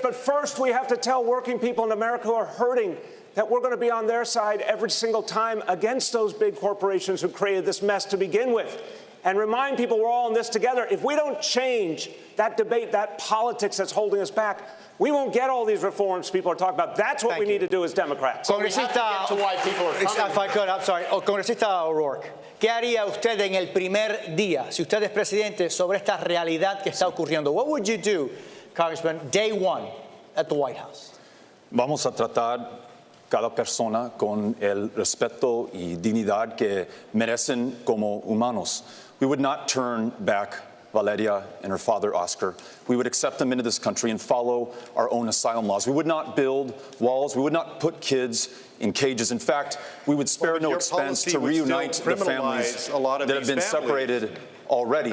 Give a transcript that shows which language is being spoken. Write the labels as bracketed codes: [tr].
[en] But first, we have to tell working people in America who are hurting that we're going to be on their side every single time against those big corporations who created this mess to begin with. And remind people we're all in this together. If we don't change that debate, that politics that's holding us back, we won't get all these reforms people are talking about. That's what we need to do as Democrats. Congresista, if I could, I'm sorry. [es] Congresista O'Rourke, ¿qué haría usted en el primer día, si usted es presidente, sobre esta realidad que está ocurriendo? [en] What would you do, Congressman, day one at the White House? [es] Vamos a tratar cada persona con el respeto y dignidad que merecen como humanos. [en] We would not turn back Valeria and her father, Oscar. We would accept them into this country and follow our own asylum laws. We would not build walls. We would not put kids in cages. In fact, we would spare no expense to reunite the families that have been separated already.